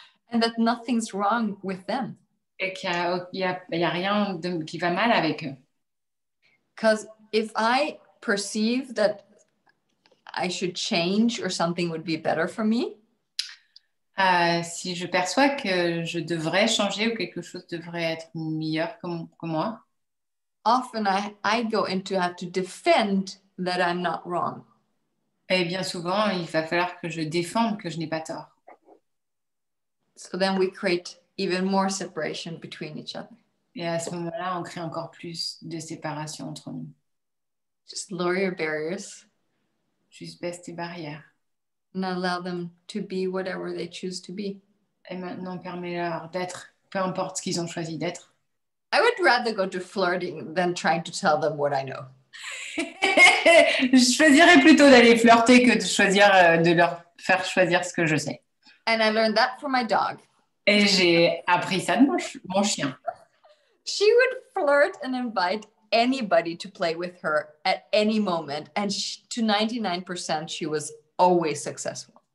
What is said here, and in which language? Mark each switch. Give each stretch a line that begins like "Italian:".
English: And that nothing's wrong with them.
French: Et qu'il y a rien qui va mal avec eux.
English: Because if I perceive that I should change or something would be better for me,
French: si je perçois que je devrais changer ou quelque chose devrait être meilleur que moi,
English: often I go into have to defend that I'm not wrong.
French: Et bien souvent, il va falloir que je défende que je n'ai pas tort.
English: So then we create even more separation between each other.
French: Et à ce moment-là, on crée encore plus de séparation entre nous.
English: Just lower your barriers.
French: Juste baisse tes barrières.
English: And allow them to be whatever they choose to be.
French: Et maintenant, permets-leur d'être, peu importe ce qu'ils ont choisi d'être.
English: I would rather go to flirting than trying to tell them what I know.
French: Je choisirais plutôt d'aller flirter que de leur faire choisir ce que je sais.
English: And I learned that from my dog.
French: Et j'ai appris ça de mon chien.
English: She would flirt and invite anybody to play with her at any moment. And to 99%, she was always successful.